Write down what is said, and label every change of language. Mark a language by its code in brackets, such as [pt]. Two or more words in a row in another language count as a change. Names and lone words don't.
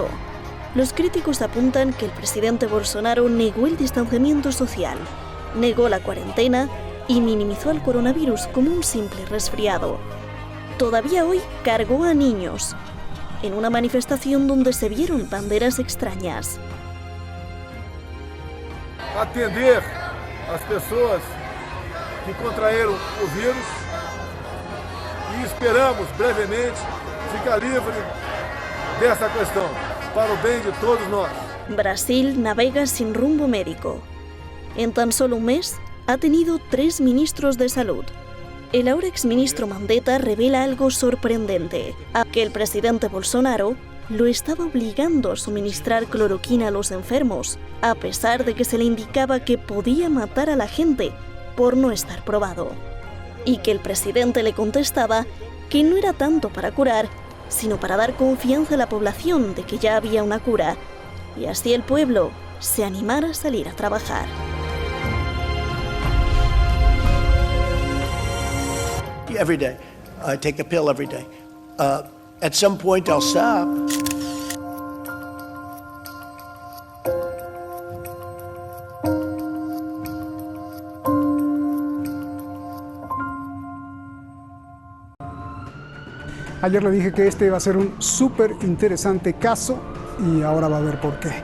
[es] Los críticos apuntan que el presidente Bolsonaro negó el distanciamiento social, negó la cuarentena y minimizó el coronavirus como un simple resfriado. Todavía hoy cargó a niños, en una manifestación donde se vieron banderas extrañas. [pt] Atender as pessoas que contraíram o vírus e esperamos brevemente ficar livre dessa questão, para o bem de todos nós. [es] Brasil navega sin rumbo médico. En tan solo un mes ha tenido 3 ministros de salud. El ahora exministro Mandetta revela algo sorprendente, a que el presidente Bolsonaro lo estaba obligando a suministrar cloroquina a los enfermos, a pesar de que se le indicaba que podía matar a la gente por no estar probado. Y que el presidente le contestaba que no era tanto para curar, sino para dar confianza a la población de que ya había una cura y así el pueblo se animara a salir a trabajar. [en] Every day. I take a pill every day. At some point I'll stop. [es] Ayer le dije que este iba a ser un súper interesante caso y ahora va a ver por qué.